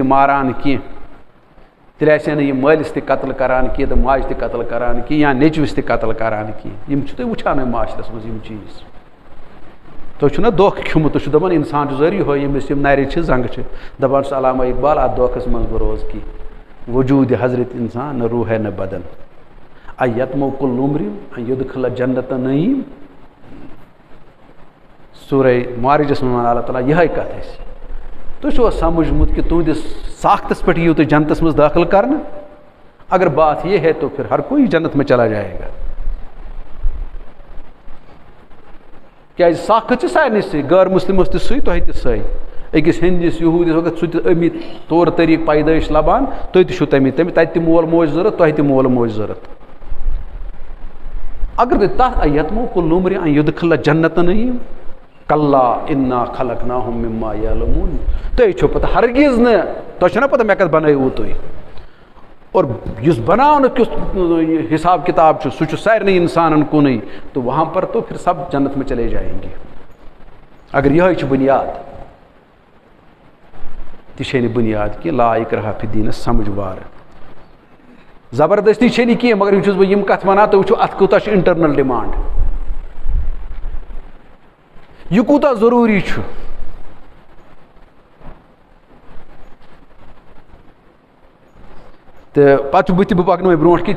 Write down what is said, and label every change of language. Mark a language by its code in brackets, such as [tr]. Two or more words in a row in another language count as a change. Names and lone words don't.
[ks] ماران کینٛہہ تیٚلہِ آسہِ نہٕ یہِ مٲلِس تہِ قتل کران کینٛہہ تہٕ ماجہِ تہِ قتل کران کینٛہہ یا نیٚچوِس تہِ قتل کران کینٛہہ یِم چھِ تُہۍ وٕچھان معاشرس منٛز یِم چیٖز تُہۍ چھُو نا دھوکہٕ کھیوٚمُت تُہۍ چھُو دپان انسان چھُ ضروٗری یِہوے ییٚمِس یِم نرِ چھِ زنٛگہٕ چھِ دپان چھُس علامہ اقبال اتھ دھوکس منٛز بہٕ روزٕ کینٛہہ [ur] وجوٗدِ حضرت انسان نہ روح ہے نہ بدن [ar] ایتمو کل عمرِ یدخل جنت نعیم [ks] سورہ معارجس منٛز اللہ تعالیٰ یِہے کتھ اَسہِ تُہۍ چھُوا سمجھمُت کہ تُہنٛدِس ساختس پٮ۪ٹھ یِیِو تُہۍ جنتس منٛز دٲخل کرنہٕ [ur] اگر بات یہ ہے تو پھر ہر کوئی جنت میں چلا جائے گا [ks] کیازِ ساخت چھِ سارنٕے سۭتۍ غٲر مسلمس تہِ سُے تۄہہِ تہِ سُے أکِس ہِندِس یہوٗدِس اگر سُہ تہِ أمی طور طریٖقہٕ پیدٲیش لبان تُہۍ تہِ چھُو تَمی تَتہِ تہِ مول موج ضوٚرتھ تۄہہِ تہِ مول موج ضوٚرتھ اگر تُہۍ تتھ [ar] یتمو کل عمرِ ان یدخل جنت نعیم کلا انا خلقناہم مما یعلمون [ks] تُہۍ چھُو پتہٕ ہرگز نہٕ تۄہہِ چھو نا پتہ مےٚ کتھ بنٲیوٕ تُہۍ اور یُس بناونہٕ کیُتھ حساب کتاب چھُ سُہ چھُ سارنٕے انسانن کُنُے [ur] تو وہاں پر تو پھر سب جنت میں چلے جائیں گے [ks] اگر یہے چھِ بنیاد تہِ چھے نہٕ بنیاد کینٛہہ [ar] لا اکراہ فی الدین [ks] سمجھ وار زبردستی چھے نہٕ کینٛہہ مگر یہِ چھُس بہٕ یِم کتھ ونان تُہۍ وٕچھِو اتھ کوٗتاہ چھُ [en] internal demand [ks] یہ کوٗتاہ ضروٗری چھُ تہٕ پتہٕ چھُ بہٕ پکناوے برونٛٹھ کِنۍ